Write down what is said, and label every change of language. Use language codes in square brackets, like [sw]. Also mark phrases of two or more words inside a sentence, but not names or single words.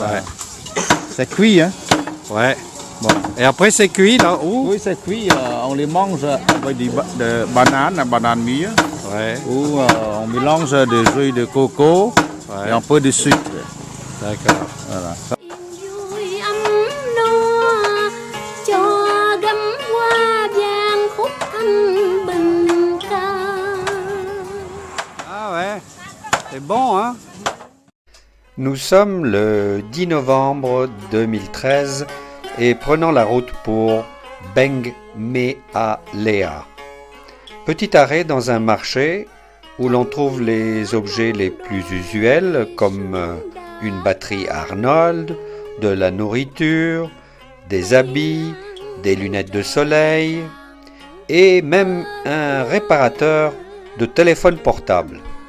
[fr] Ouais. C'est cuit, hein? Ouais. Bon. Et après c'est cuit là où? Oui, c'est cuit. On les mange avec de banane mûre. Ouais. Ou on mélange des œufs de coco et un peu de sucre. D'accord. Voilà. [vi] Vui ấm no cho gấm hoa vàng khúc thanh bình ca. [fr] Ah ouais. C'est bon, hein? Nous sommes le 10 novembre 2013 et prenons la route pour Beng Mea Lea. Petit arrêt dans un marché où l'on trouve les objets les plus usuels comme une batterie Arnold, de la nourriture, des habits, des lunettes de soleil et même un réparateur de téléphone portable.